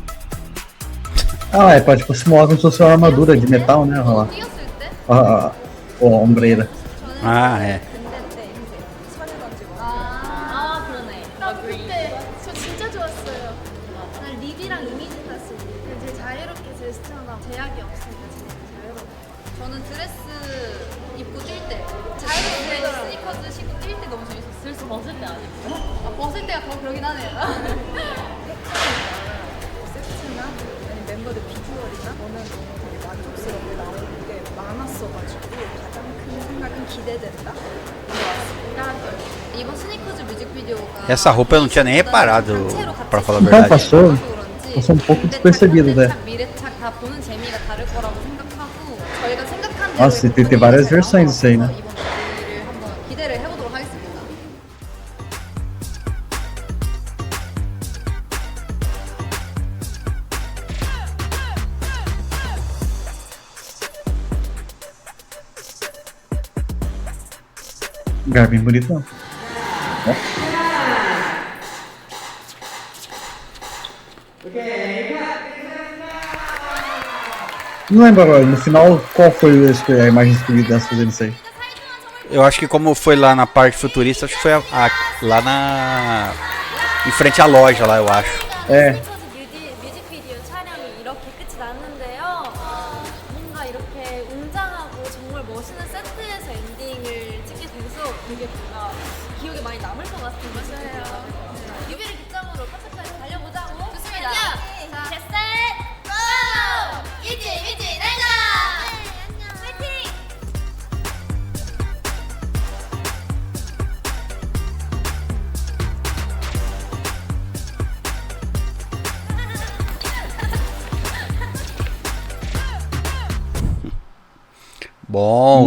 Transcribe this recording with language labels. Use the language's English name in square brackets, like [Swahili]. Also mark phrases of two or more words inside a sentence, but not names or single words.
[Portuguese] Ah, é pra tipo simular como se fosse uma armadura de metal, né? Olha lá. 뛰었을 때? Ombreira. Ah, é. [Korean] 아 그러네. 나도 그때 저 진짜 좋았어요. 난 립이랑 이미지 탔을 때 되게 자유롭게 제스처나 제약이 없으니까 진짜 자유롭고. 저는 드레스 입고 뛸 때, 자유롭게 스니커즈 신고 뛸 때 너무 재밌었어요. 슬슬 벗을 때 아니고. 아, 벗을 때가 더 그러긴 하네요. 세트나 아니면 멤버들 비주얼이나 저는 너무 되게 만족스럽게 나오는 게 많았어가지고 가장 큰 생각은 기대된다. 이번 스니커즈 뮤직비디오가 [Portuguese] Essa roupa eu não tinha nem reparado, pra falar a Não, verdade. passou um pouco despercebido, né? [Korean] 미래착 다 보는 재미가 다를 거라고 생각하고 저희가 생각한 대로 [Portuguese] Nossa, tem várias versões disso aí, né? [Korean] 이번 뮤직비디오를 한번 기대를 해보도록 하겠습니다. [Portuguese] Lugar bem bonitão. Não lembro agora, no final, qual foi a imagem escolhida delas fazendo isso aí? Eu acho que como foi lá na parte futurista, acho que foi lá em frente à loja lá, eu acho. É. [Korean] 뮤직비디오 촬영이 이렇게 끝이 났는데요. 뭔가 이렇게 웅장하고 정말 멋있는 세트에서 엔딩을 찍게 돼서 되게 뭔가 기억에 많이 남을 것 같은 맞아요. 뮤비를 기점으로 컨셉까지 달려보자고. 좋습니다. 자, 셋, 고! 위지 날자. 파이팅! [Portuguese] Bom,